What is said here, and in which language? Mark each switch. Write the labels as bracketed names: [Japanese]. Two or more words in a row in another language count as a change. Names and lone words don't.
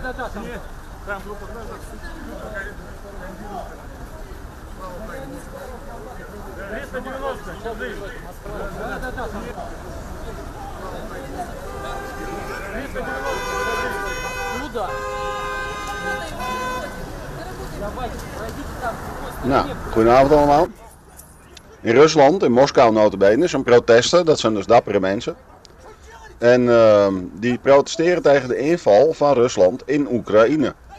[Russian] Да. Там группа граждан. 390, сейчас выйдем. Да. 390. Куда? [Dutch] Nou, goedenavond allemaal. In Rusland, in Moskou nota bene, zijn protesten, dat zijn dus dappere mensen. En die protesteren tegen de inval van Rusland in Oekraïne.